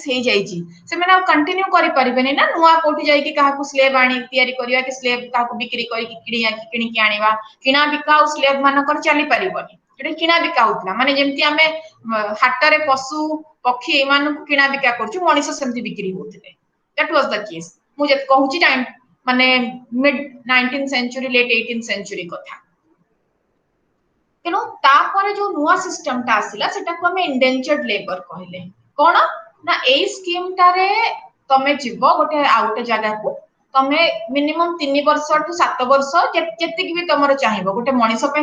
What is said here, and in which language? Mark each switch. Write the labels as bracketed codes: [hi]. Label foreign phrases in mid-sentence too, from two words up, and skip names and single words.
[or] ହେଇଯାଇଛି ସେମାନେ ଆଉ କଣ୍ଟିନ୍ୟୁ କରିପାରିବେନି ନା ନୂଆ କୋଉଠି ଯାଇକି କାହାକୁ ସ୍ଲେଭ ଆଣି ତିଆରି କରିବା କି ସ୍ଲେଭ କାହାକୁ ବିକ୍ରି କରିକି କିଣିକି ଆଣିବା କିଣା ବିକା ଆଉ ସ୍ଲେଭ ମାନଙ୍କର ଚାଲିପାରିବନି ଏଟା କିଣା ବିକା ହଉଥିଲା ମାନେ ଯେମିତି ଆମେ ହାଟରେ ପଶୁ ପକ୍ଷୀ ଏମାନଙ୍କୁ କିଣା ବିକା କରୁଛୁ ମଣିଷ ସେମିତି ବିକ୍ରି ହଉଥିଲେ [en] that was the case [or] ମୁଁ ଯେତେ କହୁଛି ମାନେ [en] mid 19th century late 18th century [or] କଥା ତେଣୁ ତାପରେ ଯୋଉ ନୂଆ ସିଷ୍ଟମଟା ଆସିଲା ସେଟାକୁ ଆମେ [en] indentured labour [or] କହିଲେ କଣ ନା ଏଇ ସ୍କିମଟାରେ ତମେ ଯିବ ଗୋଟେ ଆଉ ଗୋଟେ ଜାଗାକୁ ତମେ ମିନିମମ୍ 3 ବର୍ଷଠୁ 7 ବର୍ଷ ଯେତିକି ବି ତମର ଚାହିଁବ ଗୋଟେ ମଣିଷ ପାଇଁ